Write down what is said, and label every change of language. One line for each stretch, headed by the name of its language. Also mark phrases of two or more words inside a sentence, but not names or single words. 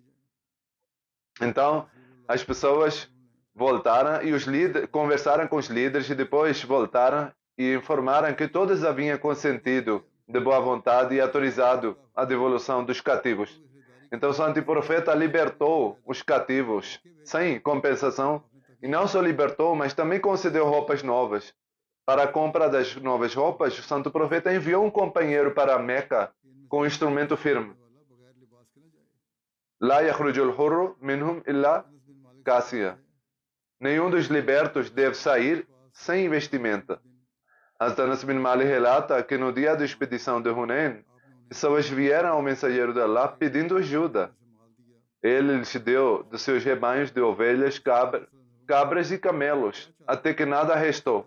Portuguese: Então, as pessoas voltaram e os líderes conversaram com os líderes e depois voltaram e informaram que todos haviam consentido de boa vontade e autorizado a devolução dos cativos. Então o santo profeta libertou os cativos sem compensação e não só libertou, mas também concedeu roupas novas. Para a compra das novas roupas, o santo profeta enviou um companheiro para Meca com um instrumento firme.
Arabic: لا يخرج الحر منهم إلا كاسيا.
Portuguese: Nenhum dos libertos deve sair sem vestimenta. Hazrat Anas bin Malik relata que no dia da expedição de Hunayn, pessoas vieram ao mensageiro de Allah pedindo ajuda. Ele lhes deu de seus rebanhos de ovelhas, cabras e camelos, até que nada restou.